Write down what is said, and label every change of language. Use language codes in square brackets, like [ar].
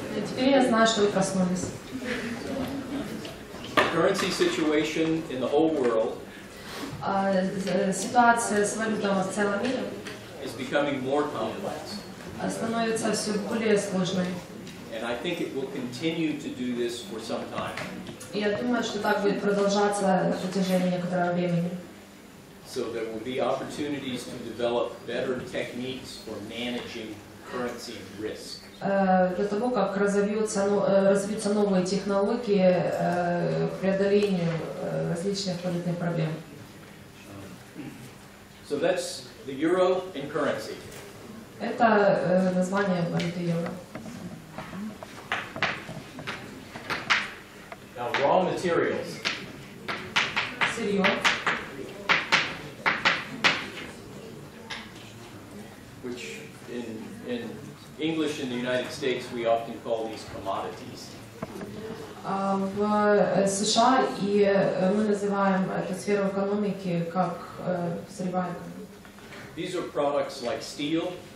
[ru] Теперь я знаю, что вы проснулись. [en] The currency situation in the whole world [ru] Ситуация с валютой в целом мире [en] is becoming more complex. [ru] становится все более сложной. [en] And I think it will continue to do this for some time. [ru] И я думаю, что так будет продолжаться на протяжении некоторого времени. [en] So there will be opportunities to develop better techniques for managing currency risk. [ru] До того, как развьются новые технологии к преодолению различных валютных проблем. [en] So that's the euro and currency. [ru] Это название валюты евро. [en] Now, raw materials. [ru] Сырье. [en] Which in English in the United States we often call these commodities. [ru] В США и мы называем эту сферу экономики как сырьевая экономика. [en] These are products like steel.